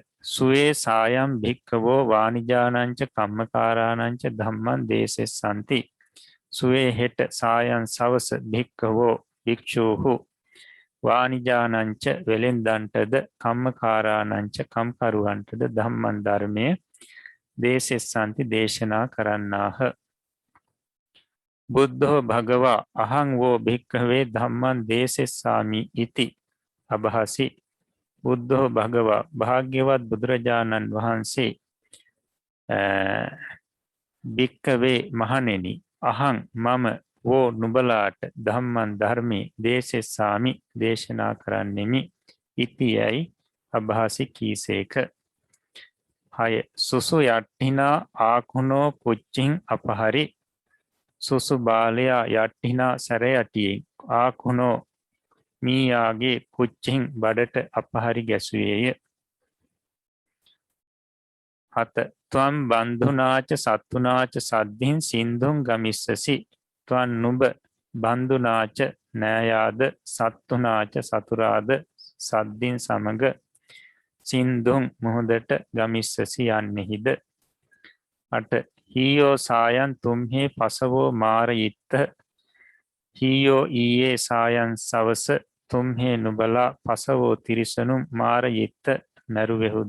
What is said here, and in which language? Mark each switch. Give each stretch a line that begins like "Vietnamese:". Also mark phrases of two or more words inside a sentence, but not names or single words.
Pali: සුවේ සායම් භික්කවෝ වානිජානංච කම්මකාරානංච ධම්මං දේසෙස්සන්ති.
Sinhala: සුවේ හෙට සායන් සවස භික්කවෝ භික්ෂූහු වානිජානංච වෙලෙන්දන්ටද කම්මකාරානංච කම්කරුවන්ටද ධම්මන් ධර්මය දේසෙස්සන්ති දේශනා කරන්නාහ.
Pali: බුද්ධෝ භගවා අහං වෝ භික්ඛවේ ධම්මං දේසෙස්සාමි ඉති අභහසි. බුද්ධෝ භගවා
Sinhala: භාග්‍යවත් බුදුරජාණන් වහන්සේ භික්ඛවේ මහණෙනි අහං මම වෝ නුඹලාට ධම්මං ධර්මයේ දේසෙස්සාමි දේශනා කරන්නෙමි ඉතියයි අභහසි කීසේක.
Pali: 6 සුසු යට්ඨිනා ආකුණෝ කුච්චින් අපහරි.
Sinhala: සුසු බාලයා යට්ඨිනා සැරයටියෙන් ආකුණෝ මීයාගේ කුච්චින් බඩට අපහරි ගැසුවේය.
Pali: 7 ත්වම් බන්ධුනාච සත්තුනාච සද්ධින් සින්දුන් ගමිස්සසි.
Sinhala: ත්වන් නුඹ බන්ධුනාච නෑයාද සත්තුනාච සතුරාද සද්ධින් සමග සින්දුන් මුහුදට ගමිස්සසි යන්නෙහිද.
Pali: 8 හීයෝ සායන් තුම්හි පසවෝ මාරයිත්ත.
Sinhala: හීයෝ ඊයේ සායන් සවස තුම්හේ නුබලා පසවෝ තිරිසනුම් මාරයිත්ත මැරුවෙහුද.